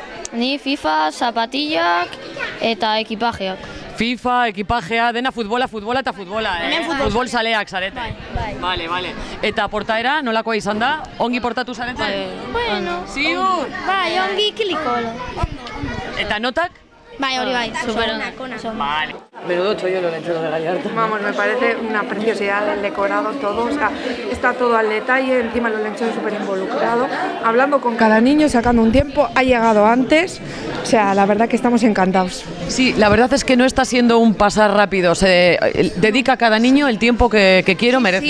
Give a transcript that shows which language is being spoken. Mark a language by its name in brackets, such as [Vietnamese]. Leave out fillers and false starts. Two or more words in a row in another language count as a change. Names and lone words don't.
[Basque] Ni FIFA, zapatillak eta ekipajeak. FIFA, ekipajea, dena futbola eta futbola, Hemen futbol zaleak zarete. Bai. Bale. Eta portaera, nolakoa izan da? Ongi portatu zarete? Bueno. Ziur! Bai, ongi kiliko. Eta notak? Bai, hori bai. [Spanish] Vale. Menudo chollo el olentzero de Gallarta. Vamos, me parece una preciosidad el decorado, todo, o sea, está todo al detalle, encima el olentzero súper involucrado, hablando con cada niño, sacando un tiempo, ha llegado antes, o sea, la verdad que estamos encantados. Sí, la verdad es que no está siendo un pasar rápido, se dedica a cada niño el tiempo que quiere o merece.